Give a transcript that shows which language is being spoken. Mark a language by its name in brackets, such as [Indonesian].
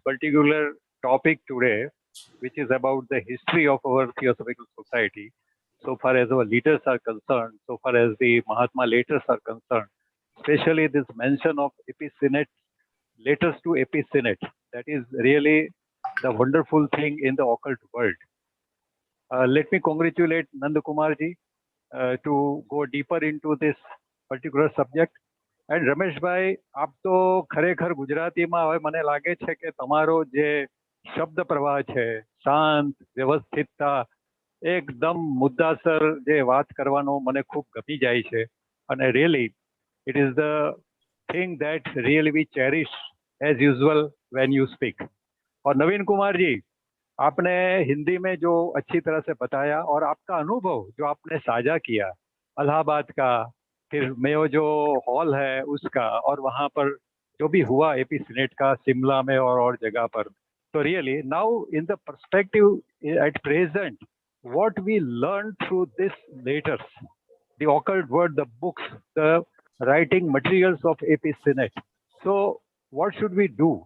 [English] particular topic today, which is about the history of our Theosophical Society, so far as our leaders are concerned, so far as the Mahatma letters are concerned, especially this mention of AP Sinnett, letters to AP Sinnett. That is really the wonderful thing in the occult world. Let me congratulate Nand Kumar ji to go deeper into this particular subject. [Gujarati] And Ramesh bhai, આપ તો ખરેખર ગુજરાતીમાં હવે મને લાગે છે કે તમારો જે શબ્દ પ્રવાહ છે, શાંત, વ્યવસ્થિતતા, એકદમ મુદ્દાસર જે વાત કરવાનો મને ખૂબ ગમી જાય છે. [English] અને really it is the thing that really we cherish as usual when you speak. [Hindi] और नवीन कुमार जी, आपने हिंदी में जो अच्छी तरह से बताया और आपका अनुभव जो आपने साझा किया अलाहाबाद का, फिर मेयो जो हॉल है उसका, और वहाँ पर जो भी हुआ एपी सिनेट का शिमला में और जगह पर, तो [English] Really now in the perspective at present what we learn through this letters, the occult world, the books, the writing materials of AP Sinnett, so what should we do?